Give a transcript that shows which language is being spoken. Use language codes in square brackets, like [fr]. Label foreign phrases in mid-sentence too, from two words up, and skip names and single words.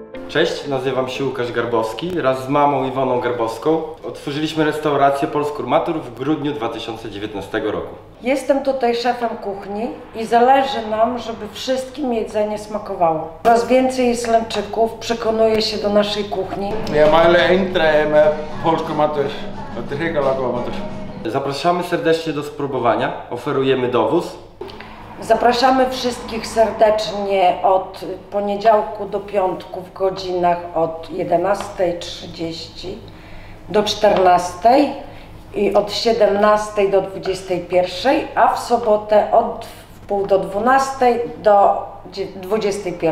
[pl] Cześć, nazywam się Łukasz Garbowski. Wraz z mamą Iwoną Garbowską otworzyliśmy restaurację Polskurmatur w grudniu 2019 roku. Jestem tutaj szefem kuchni i zależy nam, żeby wszystkim jedzenie smakowało. Coraz więcej Islandczyków przekonuje się do naszej kuchni. [is] Ja mæli eindregið með Polskurmatur. Þetta hrikalega góður matur. [pl] Zapraszamy serdecznie do spróbowania. Oferujemy dowóz. Zapraszamy wszystkich serdecznie od poniedziałku do piątku w godzinach od 11:30 do 14:00 i od 17:00 do 21:00, a w sobotę od wpół do 12:00 do 21:00.